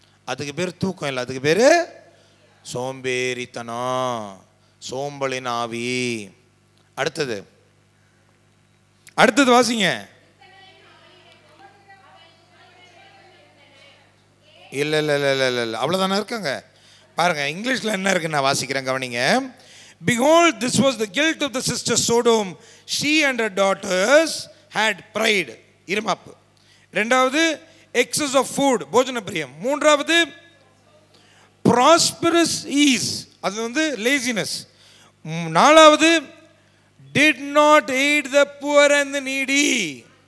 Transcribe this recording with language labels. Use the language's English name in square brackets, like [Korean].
[Tamil] அதுக்கு பேர் தூக்கம் இல்லை, அதுக்கு பேர் சோம்பேறித்தனம், சோம்பலின் ஆவி. அடுத்தது வாசிங்க. இல்லை இல்லை இல்லை இல்லை இல்லை அவ்வளோதானே இருக்காங்க. பாருங்க இங்கிலீஷில் என்ன இருக்குன்னு நான் வாசிக்கிறேன், கவனிங்க. [English] Behold, this was the guilt of the sister Sodom. She and her daughters had pride. [Tamil] இருமாப்பு. ரெண்டாவது [English] excess of food, [Tamil] போஜன பிரியம். மூன்றாவது [English] prosperous ease, [Tamil] அது வந்து laziness. [English] நாலாவது did not aid the poor and the needy.